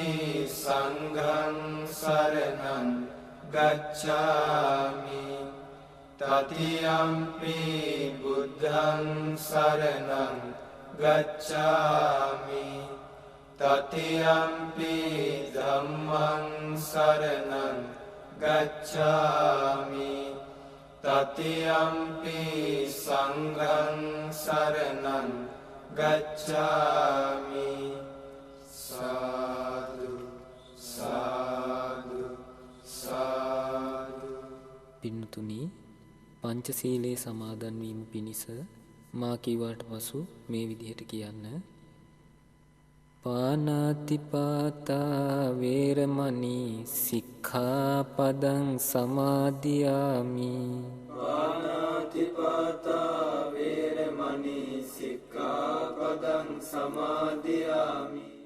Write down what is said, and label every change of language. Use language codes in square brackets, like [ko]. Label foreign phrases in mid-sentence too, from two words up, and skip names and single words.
[pi] සංඝං සරණං ගච්ඡාමි တတိယံ පි බුද්ධං සරණං ගච්ඡාමි တတိယံ පි ධම්මං සරණං ගච්ඡාමි တတိယံ පි සංඝං සරණං ගච්ඡාමි. සාදු සාදු සාදු. [si] පින්තුනි, පංචශීලයේ සමාදන් වීම පිණිස මා කීවාට පසු මේ විදිහට කියන්න. [pi] පානාතිපාතා වේරමණී සික්ඛාපදං සමාදියාමි. පානාතිපාතා වේරමණී සික්ඛාපදං සමාදියාමි.